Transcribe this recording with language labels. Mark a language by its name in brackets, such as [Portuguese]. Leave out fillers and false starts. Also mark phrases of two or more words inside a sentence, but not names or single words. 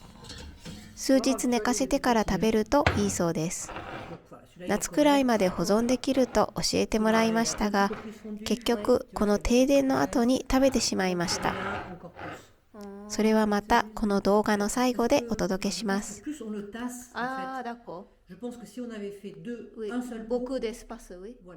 [Japanese] 数日寝かせてから食べるといいそうです。夏くらいまで保存できると教えてもらいましたが、結局この停電の後に食べてしまいました。それはまたこの動画の最後でお届けします。 [French] Ah, d'accord. Je pense que si on avait fait deux, Oui. un seul pot, Beaucoup d'espace, oui. voilà.